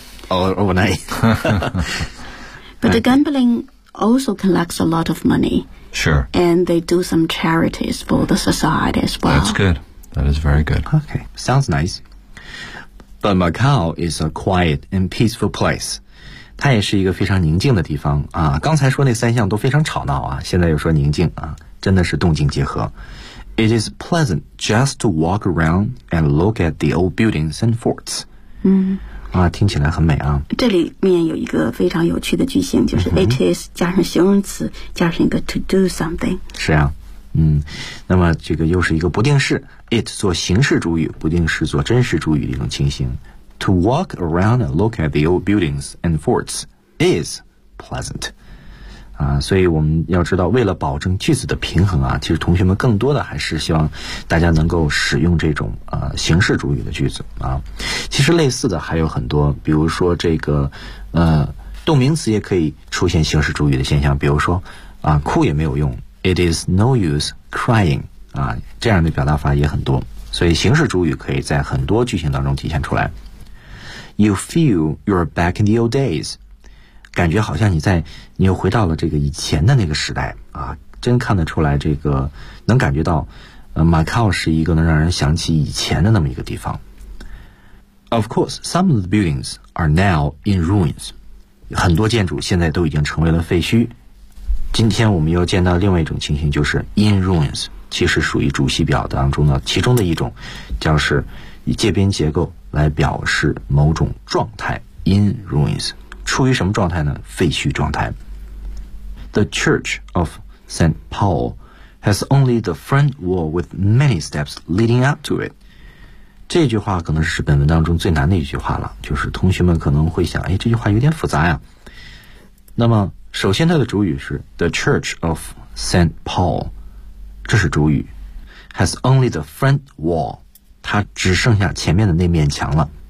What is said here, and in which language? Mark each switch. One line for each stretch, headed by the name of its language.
English: All overnight. But the gambling also collects a lot of money. Sure. And they do some charities for the society as well. That's good. That is very good. Okay. Sounds nice. But Macau is a quiet and peaceful place.
Chinese: 它也是一个非常宁静的地方啊。刚才说那三项都非常吵闹啊，现在又说宁静啊，真的是动静结合。
English: It is pleasant just to walk around and look at the old buildings and forts.
Chinese: 嗯。啊，听起来很美啊。这里面有一个非常有趣的句型，就是 it is 加上形容词，加上一个 to do something。是啊，嗯，那么这个又是一个不定式 ，it 做形式主语，不定式做真实主语的一种情形。
English: To walk around and look at the old buildings and forts is pleasant。
Chinese: 啊，所以我们要知道，为了保证句子的平衡啊，其实同学们更多的还是希望大家能够使用这种形式主语的句子啊。其实类似的还有很多，比如说这个动名词也可以出现形式主语的现象，比如说啊，哭也没有用 ，
English: It is no use crying
Chinese: 啊，这样的表达法也很多。所以形式主语可以在很多句型当中体现出来。
English: You feel you're back in the old days.
Chinese: 感觉好像你又回到了这个以前的那个时代啊，真看得出来这个能感觉到Macau是一个能让人想起以前的那么一个地方。
English: Of course, some of the buildings are now in ruins.
Chinese: 很多建筑现在都已经成为了废墟。今天我们又见到另外一种情形，就是 in ruins, 其实属于主系表当中的其中的一种，就是以介宾结构来表示某种状态 in ruins。处于什么状态呢？废墟状态。
English: The Church of St. Paul has only the front wall with many steps leading up to it.
Chinese: 这句话可能是本文当中最难的一句话了，就是同学们可能会想，哎，这句话有点复杂呀。那么首先它的主语是 The Church of St. Paul， 这是主语，
English: has only the front wall，
Chinese: 它只剩下前面的那面墙了。